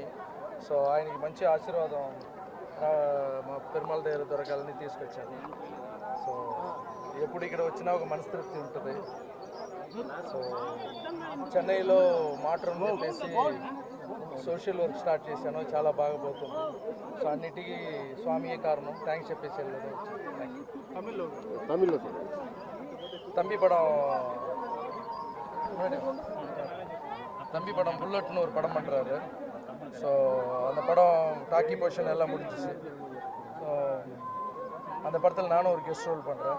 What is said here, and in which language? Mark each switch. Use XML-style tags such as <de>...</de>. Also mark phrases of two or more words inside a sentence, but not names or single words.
<te>సో ఆయనకి మంచి ఆశీర్వాదం మా పెరుమాళ దగ్గర దొరకాలని తీసుకొచ్చాను. సో ఎప్పుడు ఇక్కడ వచ్చినా ఒక మనస్తృప్తి ఉంటుంది. సో చెన్నైలో మాట్రూమ్ చెప్పేసి</te> <en>social work start</en> <te>చేశాను, చాలా బాగా పోతుంది. సో అన్నిటికీ స్వామియే కారణం, థ్యాంక్స్ చెప్పేసి వెళ్ళదు.</te> <ta>தம்பி படம் புல்லட்னு ஒரு படம் பண்ணுறாரு. ஸோ அந்த படம்</ta> <en>talkie portion</en> <ta>எல்லாம் முடிஞ்சிச்சு. ஸோ அந்த படத்தில் நானும் ஒரு</ta> <en>guest role</en> <ta>பண்ணுறேன்.</ta>